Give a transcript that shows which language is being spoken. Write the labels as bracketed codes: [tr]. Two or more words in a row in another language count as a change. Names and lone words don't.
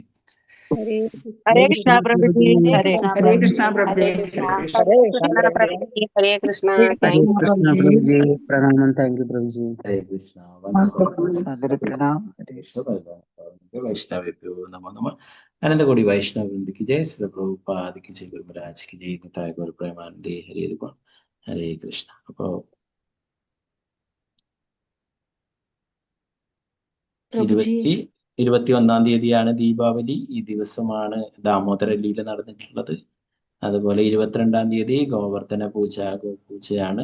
[ml] ഹരേ കൃഷ്ണ പ്രഭുജി. ഹരേ കൃഷ്ണ പ്രഭുജി. ഹരേ കൃഷ്ണ. പ്രണാമം. [en] thank you [ml] പ്രഭുജി. [sa] ഹരേ കൃഷ്ണ. വൈഷ്ണവേഭ്യോ നമോ നമഃ. അനന്തകോടി വൈഷ്ണവ വൃന്ദ [hi] की जय, श्री प्रभुपाद की जय, गुरु महाराज की जय, निताय गौर प्रेमानंदे हरे बोल. [ml] ഹരേ കൃഷ്ണ. അപ്പോ 21-ാം തീയതിയാണ് ദീപാവലി. ഈ ദിവസമാണ് ദാമോദര ലീല നടന്നിട്ടുള്ളത്. അതുപോലെ 22-ാം തീയതി ഗോവർദ്ധന പൂജ, ഗോപൂജയാണ്.